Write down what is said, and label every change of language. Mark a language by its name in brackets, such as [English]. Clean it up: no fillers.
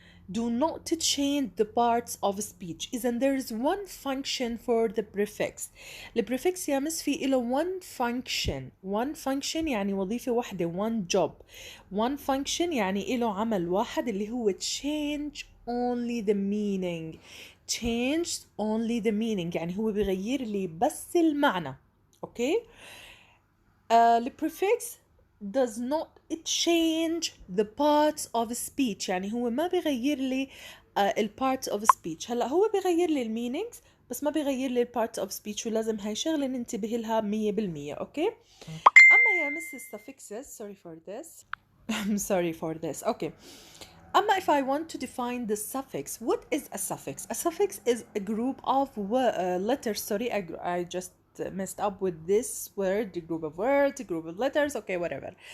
[English] Do not change the parts of speech. إذا there is one function for the prefix. [Arabic] البريفكس يا مس في إله [English] one function [Arabic] يعني وظيفة واحدة, [English] one job. One function [Arabic] يعني إله عمل واحد اللي هو [English] change only the meaning. Change only the meaning [Arabic] يعني هو بيغير لي بس المعنى. [English] Okay? البريفكس does not change the parts of speech [Arabic] يعني هو ما بيغير لي [English] parts of speech. [Arabic] هلا هو بيغير لي meanings بس ما بيغير لي [English] parts of speech, [Arabic] ولازم هاي شغلة ننتبه لها 100%. اوكي. اما يا مس [English] suffixes, I'm sorry for this. Okay. أما if I want to define the suffix, what is a suffix? A suffix is a group of letters. I just messed up with this word, a group of words, a group of letters, okay, whatever.